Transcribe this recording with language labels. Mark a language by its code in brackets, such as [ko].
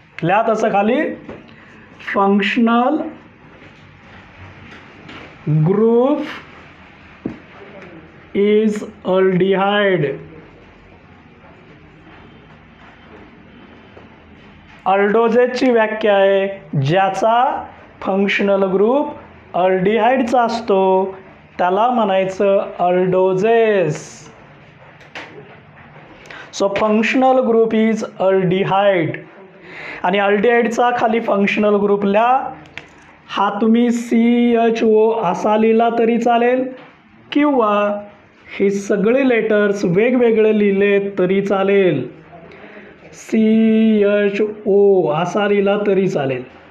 [mr] लिहा तसं खाली [en] Functional group is aldehyde. [mr] अल्डोजेसची व्याख्या आहे ज्याचा फंक्शनल ग्रुप अल्डिहाइडचा असतो त्याला म्हणायचं अल्डोजेस. [en] So functional group is aldehyde. [mr] आणि अल्डिहाइडचा खाली फंक्शनल ग्रुप लिहा. हा तुम्ही CHO असा लिहिला तरी चालेल किंवा हे सगळे लेटर्स वेगवेगळे लिहिले तरी चालेल. CHO असा लिहिला तरी चालेल.